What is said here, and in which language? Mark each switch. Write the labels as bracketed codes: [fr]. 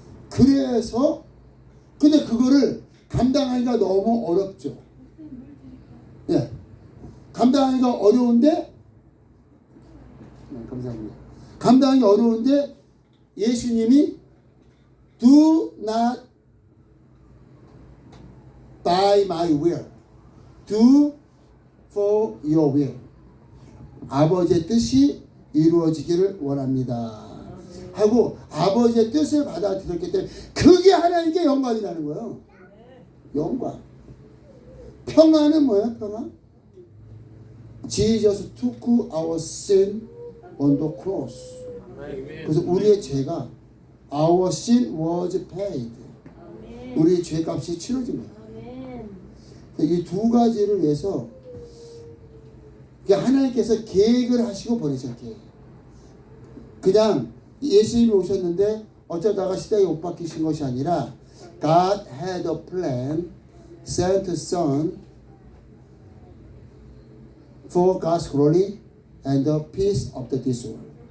[ko] 그래서 근데 그거를 감당하기가 너무 어렵죠. 예. 감당하기가 어려운데 감사합니다. 감당하기 어려운데 예수님이 [en] do not by my will, do for your will. [ko] 아버지의 뜻이 이루어지기를 원합니다. 하고 아버지의 뜻을 받아들였기 때문에 그게 하나님께 영광이라는 거예요. 영광. 평안은 뭐야? 평안? [en] Jesus took our sin on the cross. [ko] 그래서 우리의 죄가 [en] our sin was paid. [ko] 우리의 죄값이 치러진 거예요. 이 두 가지를 위해서 하나님께서 계획을 하시고 보내셨기에 그냥 예수님이 오셨는데 어쩌다가 시대에 못 박히신 것이 아니라 [en] God had a plan, sent a son for God's glory and the peace of this world.